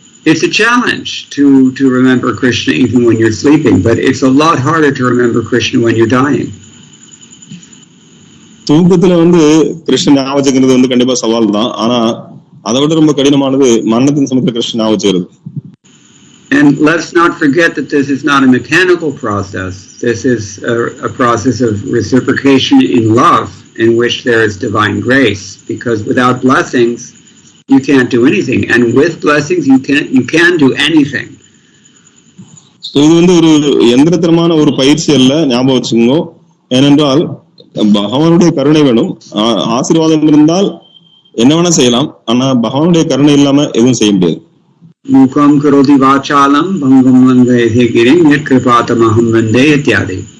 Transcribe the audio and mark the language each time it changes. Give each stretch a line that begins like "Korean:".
English: It's a challenge to remember Krishna even when you're sleeping, but it's a lot harder to remember Krishna when you're dying.
Tamil: தூக்கத்துல கிருஷ்ண ஞாபகம் கண்டிப்பா சவால் தான். ஆனா அதை விட ரொம்ப கடினமானது மரணத்தின் சமயத்துல கிருஷ்ண ஞாபகம்.
English: And let's not forget that this is not a mechanical process. This is a process of reciprocation in love, in which there is divine grace. Because without blessings, you can't do anything, and with blessings, you can do anything.
Tamil: So இது ஒரு யந்திரத்தனமான ஒரு பயிற்சி அல்ல, ஞாபகம் வச்சுக்கோங்க. ஏனென்றால் பகவானுடைய கருணை வேணும். ஆசீர்வாதம் இருந்தால் என்ன வேணா செய்யலாம். ஆனா பகவானுடைய கருணை இல்லாம எதுவும் செய்ய முடியாது.
Sanskrit: மூகம் கரோதி வாசாலம் பங்கம் வந்தே கிரிம் யத்கிருபாதமஹம் வந்தே இத்யாதி.